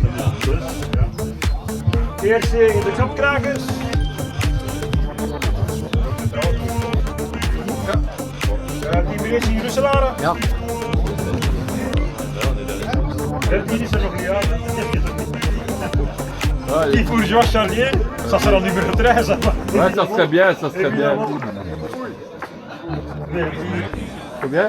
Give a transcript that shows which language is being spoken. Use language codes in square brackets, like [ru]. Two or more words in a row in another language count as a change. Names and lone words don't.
[nl] Eerst de knopkrakers. eerst in Russelaren. Ja. 13 is er nog niet uit. [fr] Ouais, Die bourgeois Charlier, ça sera numéro 13. ouais, ça serait bien, ça serait bien. Combien?